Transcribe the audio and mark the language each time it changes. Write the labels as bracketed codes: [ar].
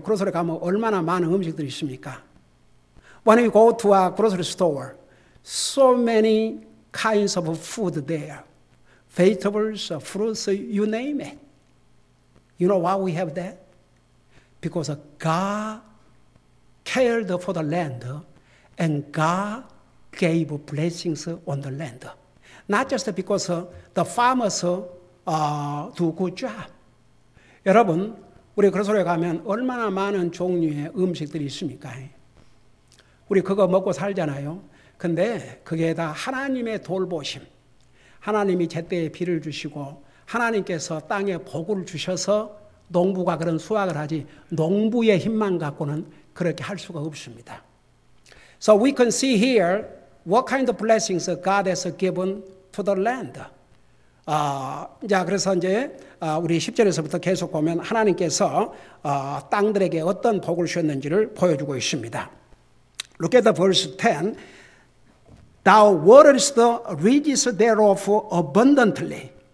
[ko] 그로소리 가면 얼마나 많은 음식들이 있습니까? [en] When we go to a grocery store, so many kinds of food there. Vegetables, fruits, you name it. You know why we have that? Because God cared for the land and God gave blessings on the land. Not just because the farmers do good job. [ko] 여러분, 우리 그로소리에 가면 얼마나 많은 종류의 음식들이 있습니까? 우리 그거 먹고 살잖아요. 근데 그게 다 하나님의 돌보심. 하나님이 제때에 비를 주시고 하나님께서 땅에 복을 주셔서 농부가 그런 수확을 하지 농부의 힘만 갖고는 그렇게 할 수가 없습니다. [en] So we can see here what kind of blessings God has given to the land. [ko] 자, 그래서 이제 우리 10절에서부터 계속 보면 하나님께서 땅들에게 어떤 복을 주셨는지를 보여주고 있습니다. [en] Look at the verse 10. Thou waterest the ridges thereof abundantly.